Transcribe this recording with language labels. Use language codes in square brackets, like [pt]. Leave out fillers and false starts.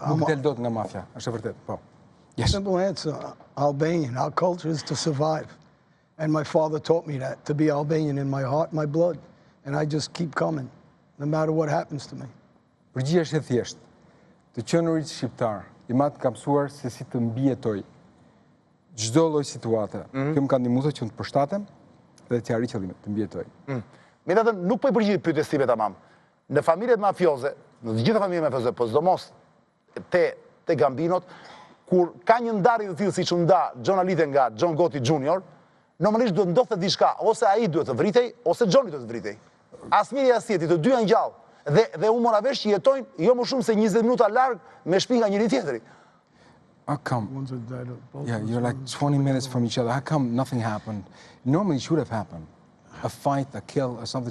[sq] Nuk del dot nga mafja, është e vërtet, po. [en] Yes. Simple answer. Albanian. Our culture is to survive. And my father taught me that, to be Albanian in my heart, my blood. And I just keep coming, no matter what happens to me. [sq] Përgjigja është e thjeshtë. Të qenurit shqiptar, i matë ka mësuar se si të mbijetoj çdo lloj situate. Kjo më ka ndihmuar që të përshtatem dhe të arrij qëllimet, të mbijetoj. Megjithatë nuk po i përgjigjet pyetjes time tamam. Në familjet mafioze, në të gjitha familjet mafioze, po sidomos te gambinot, kur ka një ndarje të tillë siç u nda Gjonalite nga John Gotti Jr., normalisht duhet ndodhte diçka, ose ai duhet të vritej, ose Gjoni duhet të vritej. Asnjëri as tjetri, të dy janë gjallë. Dhe u mora vesh që jetojnë jo më shumë se 20 minuta larg me shtëpi nga njëri tjetri. [en] How come? Ones are dead. Both Yeah, of us you're like were- 20 minutes from each other. How come nothing happened? Normally it should have happened. A fight, a kill, or something.